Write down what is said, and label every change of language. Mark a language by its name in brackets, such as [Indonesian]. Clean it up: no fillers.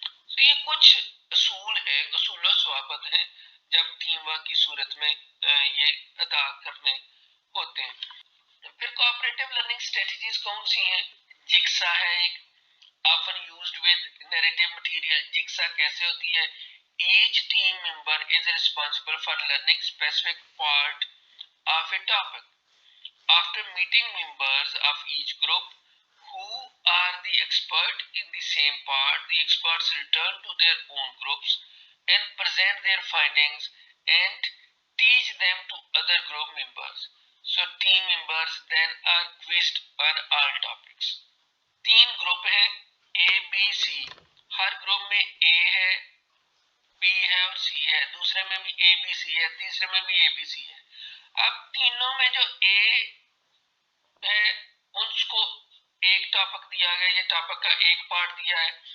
[Urdu] تو یہ کچھ اصول ہے، اصول و ضوابط ہیں جب ٹیم ورک کی صورت میں یہ ادا کرنے ہوتے ہیں. پھر کوآپریٹو لرننگ اسٹریٹجیز کون سی ہیں؟ جگسا ہے ایک، [English] often used with narrative material. [Urdu] جگسا کیسے ہوتی ہے؟ [English] each team member is responsible for learning specific part of a topic. After meeting members of each group who are the expert in the same part, the experts return to their own groups and present their findings and teach them to other group members. So team members then are quizzed on all topics. [Urdu] 3 group ہیں اے B C. ہر group میں اے ہے، be ہے اور سی ہے. دوسرے میں بھی اے B C ہے، تیسرے میں بھی اے بی سی ہے. اب تینوں میں جو اے ہے اس کو ایک ٹاپک دیا گیا، یہ ٹاپک کا ایک پارٹ دیا ہے.